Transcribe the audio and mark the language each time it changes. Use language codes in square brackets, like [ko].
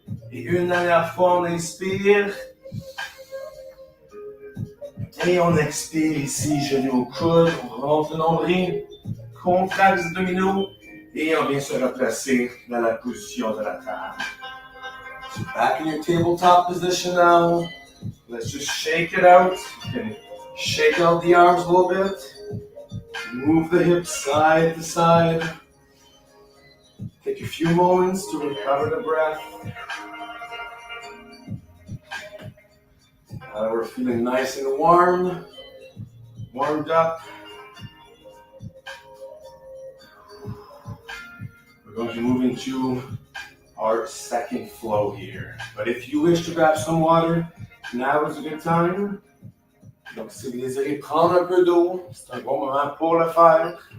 [fr] Et une dernière fois, on inspire. Et on expire ici, genou au coude. On rentre le nombril. Contracte les abdominaux. Et on vient se replacer dans la position de la table. [en] So back in your tabletop position now. Let's just shake it out. You can shake out the arms a little bit. Move the hips side to side. Take a few moments to recover the breath. We're feeling nice and warmed up. We're going to move into our second flow here. But if you wish to grab some water, now is a good time. [fr] Donc, si vous désirez prendre un peu d'eau, c'est un bon moment pour le faire.